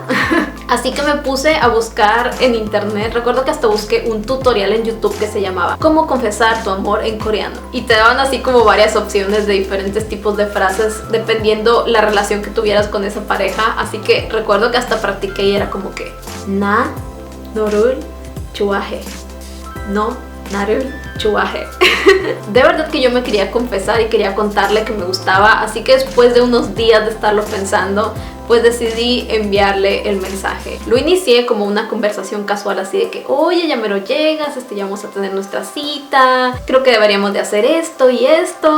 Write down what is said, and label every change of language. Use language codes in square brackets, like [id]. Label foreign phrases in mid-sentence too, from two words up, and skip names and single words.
[es] Así que me puse a buscar en internet, recuerdo que hasta busqué un tutorial en YouTube que se llamaba Cómo confesar tu amor en coreano. Y te daban así como varias opciones de diferentes tipos de frases dependiendo la relación que tuvieras con esa pareja. Así que recuerdo que hasta practiqué y era como que [ko] 나 너를 좋아해. No, 나를 좋아해. [es] De verdad que yo me quería confesar y quería contarle que me gustaba, así que después de unos días de estarlo pensando, pues decidí enviarle el mensaje. Lo inicié como una conversación casual así de que, oye, ya me lo llegas, ya vamos a tener nuestra cita, creo que deberíamos de hacer esto y esto.